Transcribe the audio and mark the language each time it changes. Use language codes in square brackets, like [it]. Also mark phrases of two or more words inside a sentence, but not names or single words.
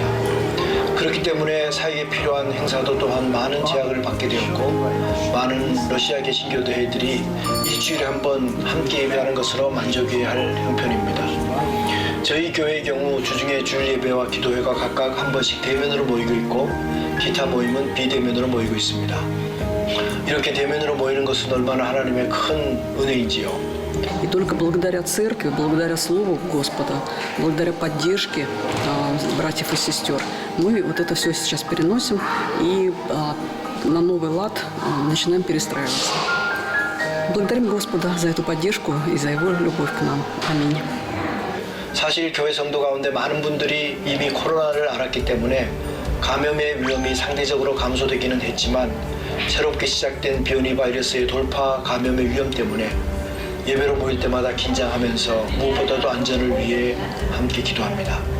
[ko] 그렇기 때문에 사역에 필요한 행사도 또한 많은 제약을 받게 되었고 많은 러시아 개신교도회들이 일주일에 한 번 함께 예배하는 것으로 만족해야 할 형편입니다. 저희 교회의 경우 주중에 주일 예배와 기도회가 각각 한 번씩 대면으로 모이고 있고 기타 모임은 비대면으로 모이고 있습니다. 이렇게 대면으로 모이는 것은 얼마나 하나님의 큰 은혜인지요. [ru] И только благодаря церкви, благодаря Слову Господа, благодаря поддержке братьев и сестер, мы вот это все сейчас переносим и на новый лад начинаем перестраиваться. Благодарим Господа за эту поддержку и за Его любовь к нам. Аминь. [ko] 사실 교회 성도 가운데 많은 분들이 이미 코로나를 앓았기 때문에 감염의 위험이 상대적으로 감소되기는 했지만 새롭게 시작된 변이 바이러스의 돌파 감염의 위험 때문에 예배로 모일 때마다 긴장하면서 무엇보다도 안전을 위해 함께 기도합니다.